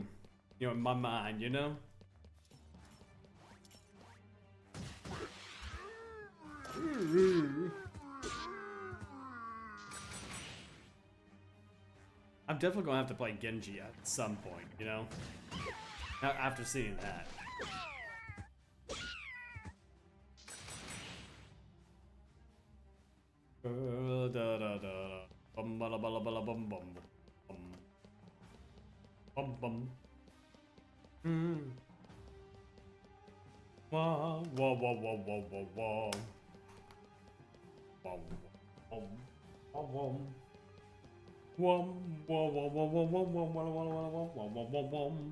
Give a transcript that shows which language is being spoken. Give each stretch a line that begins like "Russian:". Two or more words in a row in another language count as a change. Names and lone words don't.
English: You know, in my mind, you know? I'm definitely gonna have to play Genji at some point, you know? After seeing that. Bum bala bala bala bum bum bum bum bum. Wah wah wah wah wah wah wah. Wah wah wah wah. Wum wah wah wah wah wah wah wah wah wah wah wah wah wum.